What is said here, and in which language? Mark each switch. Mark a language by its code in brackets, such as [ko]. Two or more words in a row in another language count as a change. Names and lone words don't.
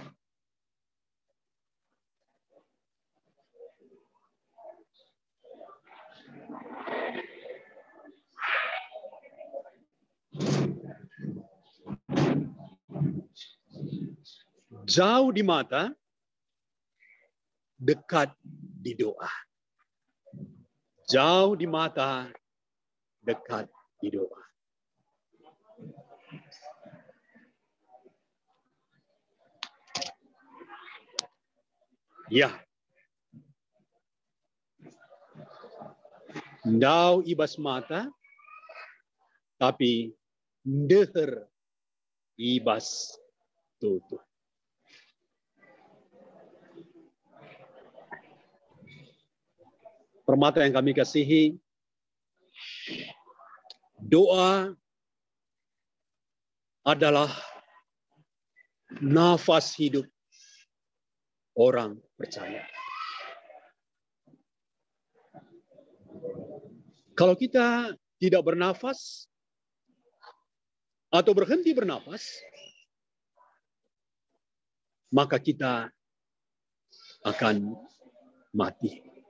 [id] Jauh di mata, dekat di doa. Jauh di mata, dekat di doa. Ya. [btx] Ndau ibas mata, tapi ndeher ibas tutu. [id] Permata yang kami kasihi, doa adalah nafas hidup orang percaya. Kalau kita tidak bernafas atau berhenti bernafas, maka kita akan mati.